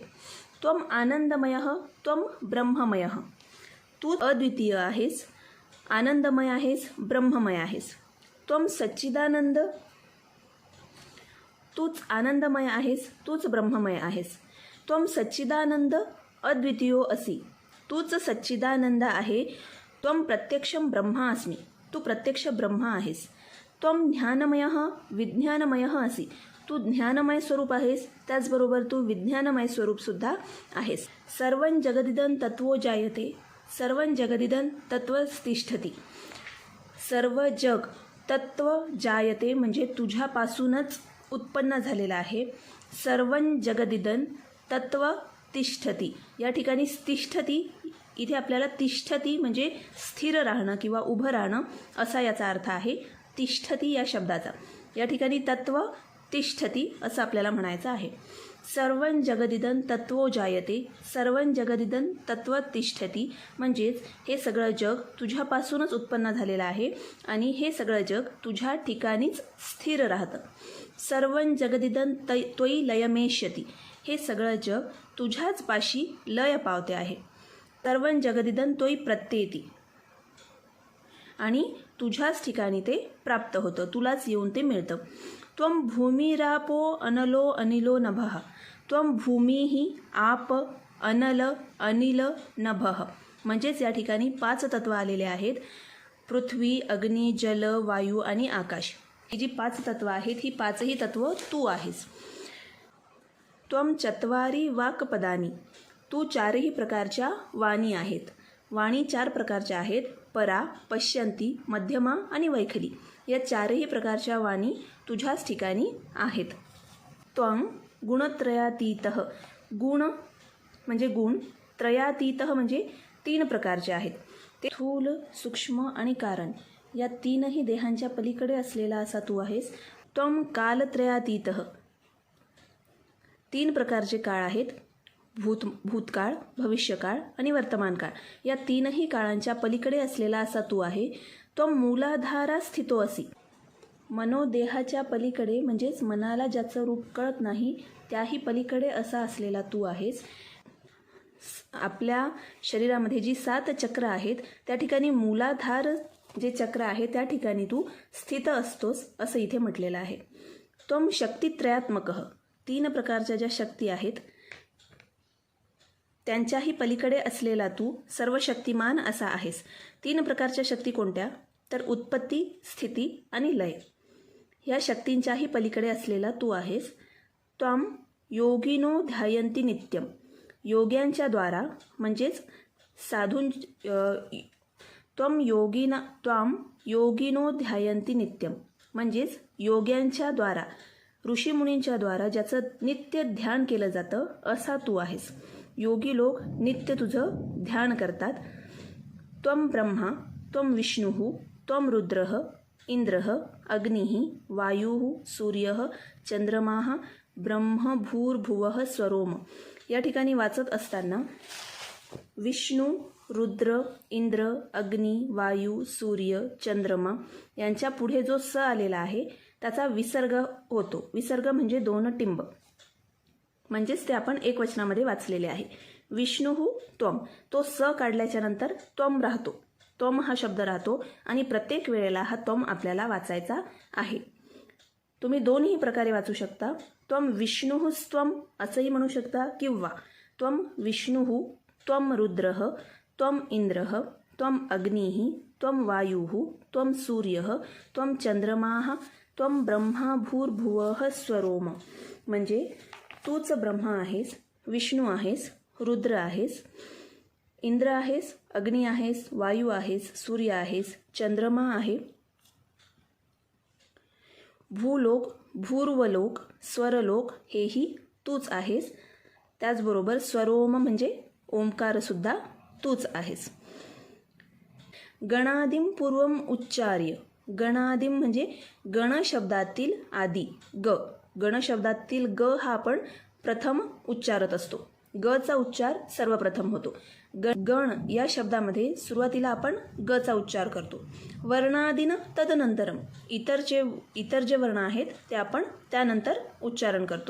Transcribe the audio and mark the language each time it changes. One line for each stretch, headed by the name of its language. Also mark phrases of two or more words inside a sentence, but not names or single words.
Sanskrit: त्वम आनंदमय, त्वम ब्रह्ममय.
Marathi: तू अद्वितीय आहेस, आनंदमय आहेस, ब्रह्ममय आहेस.
Sanskrit: त्वम सच्चिदानंद,
Marathi: तूच आनंदमय आहेस, तूच ब्रह्ममय आहेस.
Sanskrit: त्वम सच्चिदानंद अद्वितीयो असि,
Marathi: तूच सच्चिदानंद आहे.
Sanskrit: त्वम प्रत्यक्षम ब्रह्मा अस्मि,
Marathi: तू प्रत्यक्ष ब्रह्म आहेस.
Sanskrit: त्वम ज्ञानमय विज्ञानमय असि,
Marathi: तू ज्ञानमय स्वरूप आहेस, त्याचबरोबर तू विज्ञानमय स्वरूपसुद्धा आहेस.
Sanskrit: सर्वं जगदिदं तत्त्वो जायते, सर्वं जगदिदं तत्त्वतिष्ठति.
Marathi: सर्व जग
Sanskrit: तत्त्व जायते
Marathi: म्हणजे तुझ्यापासूनच उत्पन्न झालेलं आहे.
Sanskrit: सर्वं जगदिदं तत्त्व तिष्ठती.
Marathi: या ठिकाणी तिष्ठती, इथे आपल्याला तिष्ठती म्हणजे स्थिर राहणं किंवा उभं राहणं असा याचा अर्थ आहे तिष्ठती या शब्दाचा. या ठिकाणी
Sanskrit: तत्त्व तिष्ठती
Marathi: असं आपल्याला म्हणायचं आहे.
Sanskrit: सर्वं जगदिदं तत्त्वो जायते, सर्वं जगदिदं तत्त्व तिष्ठती
Marathi: म्हणजेच हे सगळं जग तुझ्यापासूनच उत्पन्न झालेलं आहे आणि हे सगळं जग तुझ्या ठिकाणीच स्थिर राहतं.
Sanskrit: सर्वं जगदिदं त्वयि लयमेष्यति,
Marathi: हे सगळं जग तुझ्याच पाशी लय पावते आहे.
Sanskrit: सर्वं जगदिदं त्वयि प्रत्येति,
Marathi: आणि तुझ्याच ठिकाणी ते प्राप्त होतं, तुलाच येऊन ते मिळतं.
Sanskrit: त्वं भूमिरापो अनलो अनिलो नभः, त्वं भूमिः आप अनल अनिल नभः
Marathi: म्हणजेच या ठिकाणी 5 तत्व आलेले आहेत. पृथ्वी, अग्नी, जल, वायू आणि आकाश. ही जी 5 तत्व आहेत, ही 5ही तत्व तू आहेस.
Sanskrit: त्वं चत्वारि वाक्पदानि,
Marathi: तू 4ही प्रकारच्या वाणी आहेत. वाणी 4 प्रकारच्या आहेत, परा, पश्यंती, मध्यमा आणि वैखरी. या 4ही प्रकारच्या वाणी तुझ्याच ठिकाणी आहेत.
Sanskrit: त्वं गुणत्रयातीतः,
Marathi: गुण म्हणजे गुण, त्रयातीतः म्हणजे 3 प्रकारचे आहेत. ते स्थूल, सूक्ष्म आणि कारण या 3ही देहांच्या पलीकडे असलेला असा तू आहेस.
Sanskrit: त्वं कालत्रयातीतः,
Marathi: 3 प्रकारचे काळ आहेत, भूतकाळ, भविष्यकाळ आणि वर्तमानकाळ. या 3ही काळांच्या पलीकडे असलेला असा तू आहे.
Sanskrit: त्वं मूलाधारा स्थितो असि,
Marathi: मनोदेहाच्या पलीकडे म्हणजेच मनाला ज्याचं रूप कळत नाही त्याही पलीकडे असा असलेला तू आहेस. आपल्या शरीरामध्ये जी 7 चक्र आहेत त्या ठिकाणी मूलाधार जे चक्र आहे त्या ठिकाणी तू स्थित असतोस असं इथे म्हटलेलं आहे.
Sanskrit: त्वं शक्तित्रयात्मकः,
Marathi: 3 प्रकारच्या ज्या शक्ती आहेत त्यांच्याही पलीकडे असलेला तू सर्वशक्तिमान असा आहेस. 3 प्रकारच्या शक्ती कोणत्या? तर उत्पत्ती, स्थिती आणि लय. या शक्तींच्याही पलीकडे असलेला तू आहेस.
Sanskrit: त्वं योगिनो ध्यायन्ति नित्यम,
Marathi: योग्यांच्या द्वारा म्हणजेच साधूं
Sanskrit: त्वं योगिनो ध्यायन्ति नित्यम
Marathi: म्हणजेच योग्यांच्या द्वारा, ऋषीमुनींच्या द्वारा ज्याचं नित्य ध्यान केलं जातं असा तू आहेस. योगी लोक नित्य तुझं ध्यान करतात.
Sanskrit: त्वं ब्रह्मा, त्वं विष्णुः, त्वं रुद्रः, इंद्रः, अग्निः, वायुः, सूर्यः, चंद्रमाः, ब्रह्म भूर्भुवः स्वरोम.
Marathi: या ठिकाणी वाचत असताना विष्णू, रुद्र, इंद्र, अग्नी, वायू, सूर्य, चंद्रमा यांच्या पुढे जो स आलेला आहे त्याचा विसर्ग होतो. विसर्ग म्हणजे 2 टिंब, म्हणजेच ते आपण एकवचनामध्ये वाचलेले आहे.
Sanskrit: विष्णुः त्वं,
Marathi: तो स काढल्याच्या नंतर त्वं राहतो, त्वं हा शब्द राहतो आणि प्रत्येक वेळेला हा त्वं आपल्याला वाचायचा आहे. तुम्ही 2ही प्रकारे वाचू शकता.
Sanskrit: त्वं विष्णुस्त्वं
Marathi: असंही म्हणू शकता किंवा
Sanskrit: त्वं विष्णुः, त्वं रुद्रः, त्वं इंद्रः, त्वं अग्निः, त्वं वायुः, त्वं सूर्यः, त्वं चंद्रमाः, त्वं ब्रह्मा भूर्भुवः स्वरोम.
Marathi: म्हणजे तूच ब्रह्मा आहेस, विष्णू आहेस, रुद्र आहेस, इंद्र आहेस, अग्नी आहेस, वायू आहेस, सूर्य आहेस, चंद्रमा आहे, भूलोक, भूर्वलोक, स्वरलोक हेही तूच आहेस. त्याचबरोबर स्वरोम म्हणजे ओंकारसुद्धा तूच आहेस.
Sanskrit: गणादिं पूर्वम उच्चार्य
Marathi: गणादिम म्हणजे गण शब्दातील आदी ग. गण शब्दातील ग हा आपण प्रथम उच्चारत असतो. गचा उच्चार सर्वप्रथम होतो. गण या शब्दामध्ये सुरुवातीला आपण गचा उच्चार करतो.
Sanskrit: वर्णादीन तदनंतरम
Marathi: इतर जे वर्ण आहेत ते आपण त्यानंतर उच्चारण करतो.